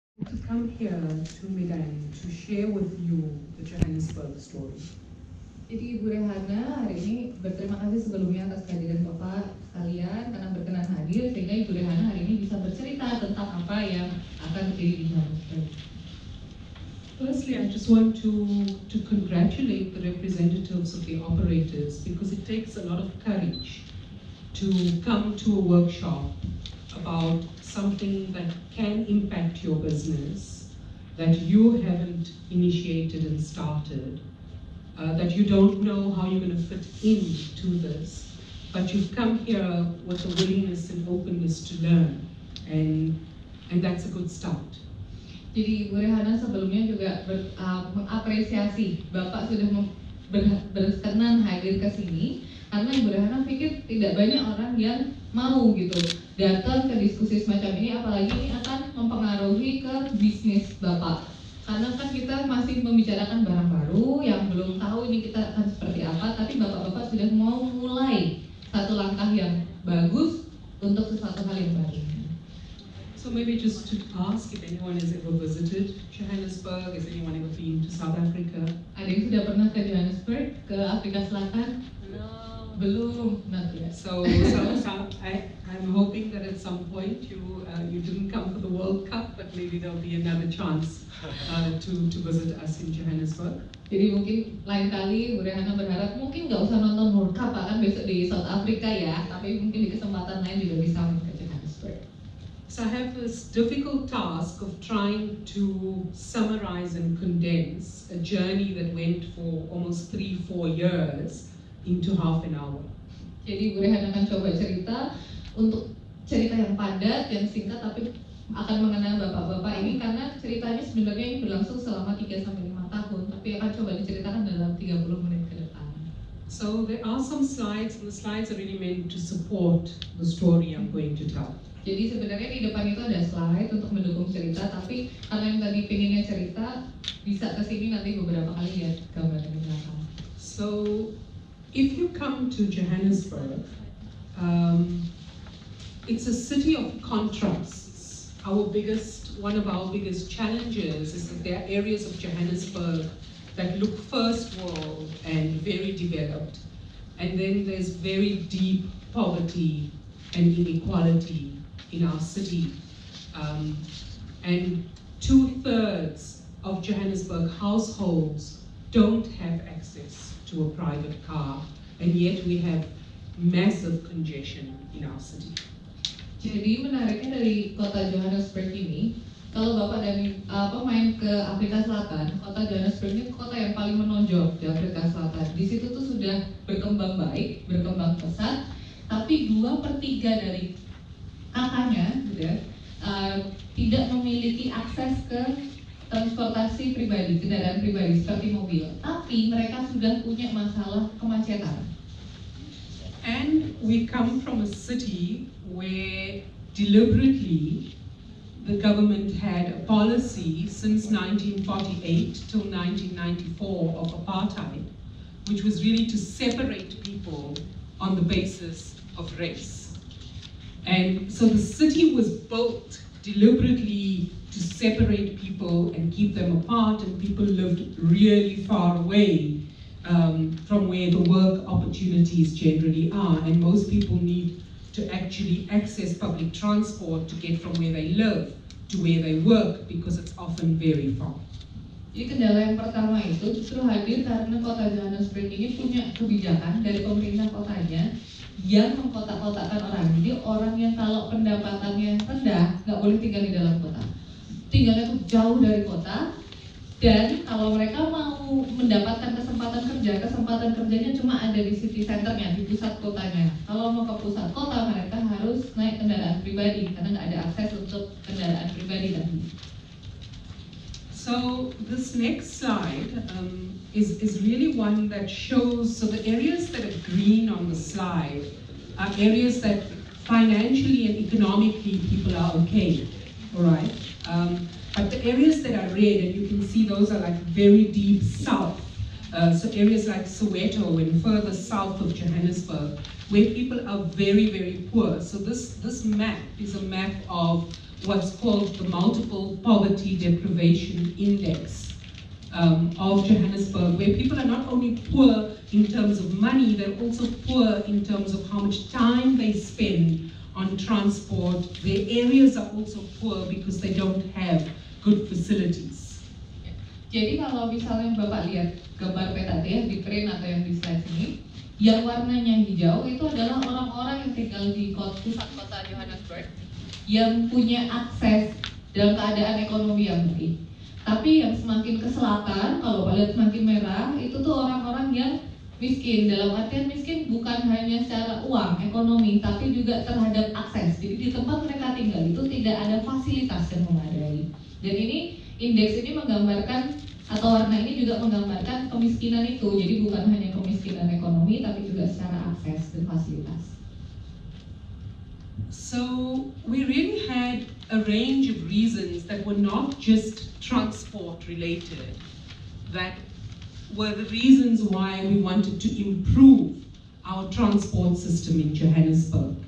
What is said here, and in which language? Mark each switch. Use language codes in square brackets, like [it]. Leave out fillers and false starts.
[en] to come here to Medan to share with you the Johannesburg story. [id] Jadi Ibu Rehana hari ini berterima kasih sebelumnya atas kehadiran Bapak sekalian karena berkenan hadir sehingga Ibu Rehana hari ini bisa bercerita tentang apa yang akan terjadi di Johannesburg. [en] Firstly, I just want to congratulate the representatives of the operators because it takes a lot of courage to come to a workshop about something that can impact your business, that you haven't initiated and started, that you don't know how you're going to fit into this, but you've come here with a willingness and openness to learn, and that's a good start. [id] Jadi Ibu Rehana sebelumnya juga mengapresiasi Bapak sudah berkenan hadir ke sini karena Ibu Rehana pikir tidak banyak orang yang mau gitu datang ke diskusi semacam ini, apalagi ini akan mempengaruhi ke bisnis Bapak. Karena kan kita masih membicarakan barang baru yang belum tahu ini kita akan seperti apa, tapi Bapak-bapak sudah mau mulai satu langkah yang bagus untuk sesuatu hal yang baru. [en] So maybe just to ask if anyone has ever visited Johannesburg, has anyone ever been to South Africa? [id] Ada yang sudah pernah ke Johannesburg, ke Afrika Selatan? Belum, [en] not yet. So I'm hoping that at some point you didn't come for the World Cup, but maybe there'll be another chance to visit us in Johannesburg. [id] Jadi mungkin lain kali Bu Rehana berharap mungkin nggak usah nonton World Cup kan besok di South Africa ya, tapi mungkin di kesempatan lain juga bisa ke Johannesburg. [en] So I have this difficult task of trying to summarize and condense a journey that went for almost 3-4 years into half an hour. [id] Jadi Bu Rehana akan coba cerita untuk cerita yang padat, yang singkat, tapi akan mengenal bapak-bapak ini karena ceritanya sebenarnya ini berlangsung selama 3-5 tahun, tapi akan coba diceritakan dalam 30 menit ke depan. [en] So there are some slides, and the slides are really meant to support the story I'm going to tell. [id] Jadi sebenarnya di depan itu ada slide untuk mendukung cerita, tapi karena yang tadi pengennya cerita, bisa kesini nanti beberapa kali lihat gambar di belakang. [en] So if you come to Johannesburg, it's a city of contrasts. One of our biggest challenges is that there are areas of Johannesburg that look first world and very developed, and then there's very deep poverty and inequality in our city, and 2/3 of Johannesburg households don't have access to a private car, and yet we have massive congestion in our city. [id] Jadi menariknya dari kota Johannesburg ini, kalau Bapak dan main ke Afrika Selatan, kota Johannesburg ini kota yang paling menonjol di Afrika Selatan. Di situ tuh sudah berkembang baik, berkembang pesat, tapi 2/3 dari kakaknya, gitu ya, tidak memiliki akses ke transportasi pribadi, kendaraan pribadi seperti mobil. Tapi mereka sudah punya masalah kemacetan. [en] And we come from a city where deliberately the government had a policy since 1948 till 1994 of apartheid, which was really to separate people on the basis of race. And so the city was built deliberately to separate people and keep them apart, and people lived really far away from where the work opportunities generally are, and most people need to actually access public transport to get from where they live to where they work because it's often very far. [id] Jadi kendala yang pertama itu justru hadir karena kota Johannesburg ini punya kebijakan dari pemerintah kotanya yang mengkotak-kotakkan orang. Jadi orang yang kalau pendapatannya rendah nggak boleh tinggal di dalam kota, tinggalnya tuh jauh dari kota. Dan kalau mereka mau mendapatkan kesempatan kerjanya cuma ada di city centernya, di pusat kotanya. Kalau mau ke pusat kota, mereka harus naik kendaraan pribadi karena nggak ada akses untuk kendaraan pribadi tadi. [en] So this next slide is really one that shows, so the areas that are green on the slide are areas that financially and economically people are okay, all right? But the areas that are red, and you can see those are like very deep south, so areas like Soweto and further south of Johannesburg, where people are very, very poor. So this map is a map of what's called the Multiple Poverty Deprivation Index of Johannesburg, where people are not only poor in terms of money, they're also poor in terms of how much time they spend on transport. Their areas are also poor because they don't have good facilities. [id] Jadi kalau misalnya Bapak lihat gambar peta ya di print atau yang di slide ini, yang warnanya hijau itu adalah orang-orang yang tinggal di pusat kota Johannesburg yang punya akses dalam keadaan ekonomi yang baik. Tapi yang semakin ke selatan, kalau lihat semakin merah, itu tuh orang-orang yang miskin. Dalam artian miskin bukan hanya secara uang, ekonomi, tapi juga terhadap akses. Jadi di tempat mereka tinggal itu tidak ada fasilitas yang memadai. Dan ini indeks ini menggambarkan, atau warna ini juga menggambarkan kemiskinan itu. Jadi bukan hanya kemiskinan ekonomi, tapi juga secara akses dan fasilitas. [en] So we really had a range of reasons that were not just transport related, that were the reasons why we wanted to improve our transport system in Johannesburg.